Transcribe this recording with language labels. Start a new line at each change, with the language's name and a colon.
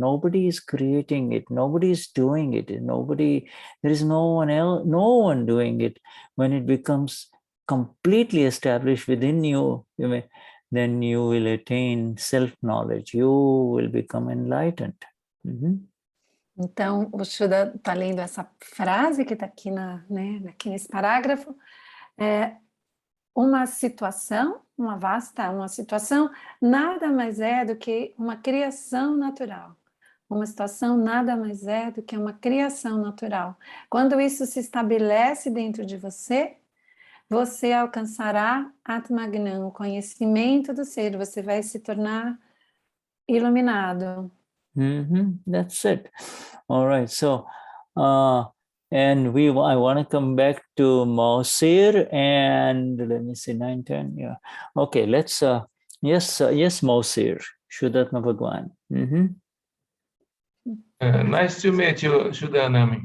English: Nobody is creating it. Nobody is doing it. There is no one else, no one doing it. When it becomes completely established within you, then you will attain self-knowledge. You will become enlightened.
Portuguese: Então, o Shuddha está lendo essa frase que está aqui, aqui nesse parágrafo. Uma situação, uma situação nada mais é do que uma criação natural. Uma situação nada mais é do que uma criação natural. Quando isso se estabelece dentro de você, você alcançará Atmagnan, o conhecimento do ser. Você vai se tornar iluminado.
English: That's it. All right. So, and I want to come back to Mausir, and let me see, 9, 10. Yeah. Okay. Let's. Yes, Mausir, Shuddhatma Bhagwan. Nice to meet you, Shuddhanami.